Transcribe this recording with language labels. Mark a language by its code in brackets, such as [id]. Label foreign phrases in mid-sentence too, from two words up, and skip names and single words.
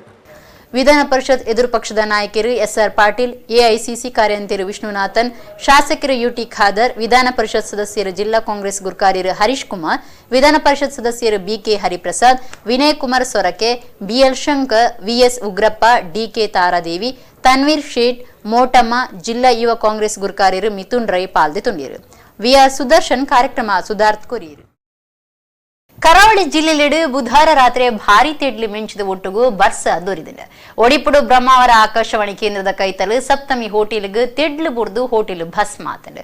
[tcy] ವಿಧಾನ ಪರಿಷತ್ ಎದುರು ಪಕ್ಷದ ನಾಯಕರು SR ಪಾಟೀಲ್, ಎಐಸಿಸಿ ಕಾರ್ಯಂತರು ವಿಷ್ಣುನಾಥನ್, ಶಾಸಕರು UT ಖಾದರ್, ವಿಧಾನ ಪರಿಷತ್ ಸದಸ್ಯರು ಜಿಲ್ಲಾ ಕಾಂಗ್ರೆಸ್ ಗುರ್ಕಾರ್ಯರು ಹರೀಶ್ ಕುಮಾರ್, ವಿಧಾನ ಪರಿಷತ್ ಸದಸ್ಯರು BK ಹರಿಪ್ರಸಾದ್, ವಿನಯ್ ಕುಮಾರ್ ಸೊರಕೆ, BL ಶಂಕರ್, VS ಉಗ್ರಪ್ಪ, DK ತಾರಾದೇವಿ, ತನ್ವೀರ್ ಶೇಟ್, ಮೋಟಮ್ಮ, ಜಿಲ್ಲಾ ಯುವ ಕಾಂಗ್ರೆಸ್ ಗುರ್ಕಾರ್ಯರು ಮಿಥುನ್ ರೈ ಪಾಲ್ಗೊಂಡಿರು. VR ಸುದರ್ಶನ್ ಕಾರ್ಯಕ್ರಮ ಸುಧಾರ್ಥ ಕೊರಿಯರು. ಕರಾವಳಿ ಜಿಲ್ಲೆಯೆಡೆ ಬುಧವಾರ ರಾತ್ರಿ ಭಾರೀ ತೆಡ್ಲಿ ಮಿಂಚಿದ ಒಟ್ಟುಗು ಬರ್ಸ ದೊರಿದಿದೆ. ಒಡಿಪುಡು ಬ್ರಹ್ಮಾವರ ಆಕಾಶವಾಣಿ ಕೇಂದ್ರದ ಕೈತಲು ಸಪ್ತಮಿ ಹೋಟೆಲ್ಗೆ ತೆಡ್ಲು ಬುಡ್ದು ಹೋಟೆಲ್ ಭಸ್ಮ ಆತಂಡೆ.